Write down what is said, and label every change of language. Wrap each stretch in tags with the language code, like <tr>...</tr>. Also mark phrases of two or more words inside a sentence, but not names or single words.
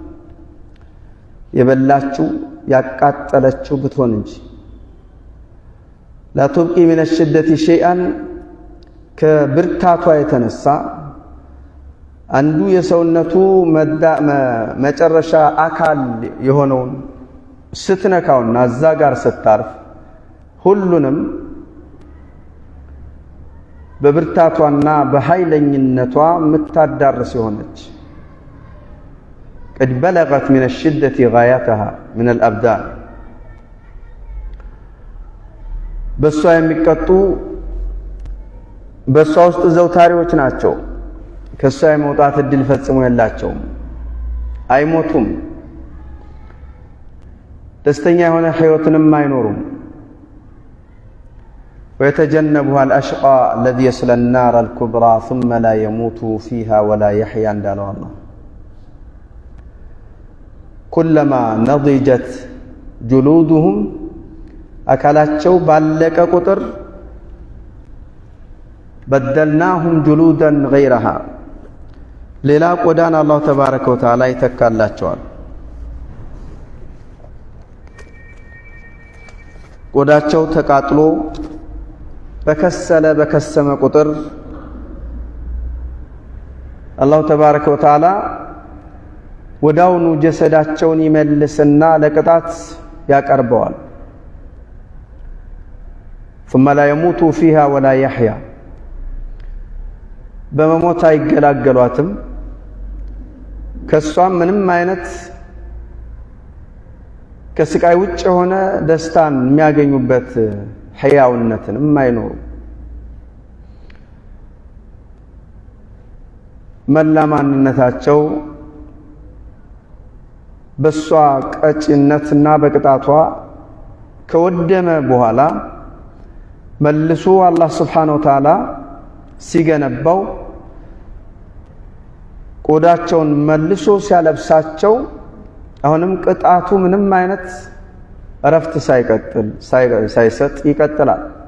<am>የበላችው ያቃጠለችው ብትሆን እንጂ</am> <ar>لا تبقي من شدتي شيئا</ar> <am>ከብርታቷ የተነሳ አንዱ የሰውነቱ መጨረሻ አካል የሆነውን ስትነካውና እዛ ጋር ስታርፍ ሁሉንም በብርታቷና በኃይለኝነቷ የምታዳርስ የሆነች</am> <ar>قد بلغت من الشدة غايتها من الأبدان</ar> <am>በሷ የሚቀጡ በሷ ውስጥ ዘውታሪዎች ናቸው። ከሷ የመውጣት እድል ፈጽሞ የላቸውም፣ አይሞቱም፣ ደስተኛ የሆነ ህይወትንም አይኖሩም።</am> <ar>ويتجنبها الأشقى الذي يصلى النار الكبرى ثم لا يموت فيها ولا يحيا</ar> <am>እንዳለው አላህ</am> <ar>كلما نضجت جلودهم</ar> <am>አካላቸው ባለቀ ቁጥር</am> <ar>بدلناهم جلودا غيرها</ar> <am>ሌላ ቆዳን አላህ</am> <ar>تبارك وتعالى ይተካላቸዋል።</ar> <am>ቆዳቸው ተቃጥሎ በከሰመ ቁጥር አላህ</am> <ar>تبارك وتعالى</ar> <am>ወዳውኑ ጀሰዳቸውን ይመልስና ለቅጣት ያቀርበዋል።</am> <ar>ثم لا يموت فيها ولا يحيا</ar> <am>በመሞት አይገላገሏትም። ከሷም ምንም አይነት ከስቃይ ውጭ የሆነ ደስታን የሚያገኙበት ሕያውነትን የማይኖሩ መላ ማንነታቸው በሷ ቀጭነትና በቅጣቷ ከወደመ በኋላ መልሶ አላህ</am> <ar>سبحانه وتعالى</ar> <am>ሲገነባው ቆዳቸውን መልሶ ሲያለብሳቸው አሁንም ቅጣቱ ምንም አይነት እረፍት ሳይሰጥ ይቀጥላል።</am>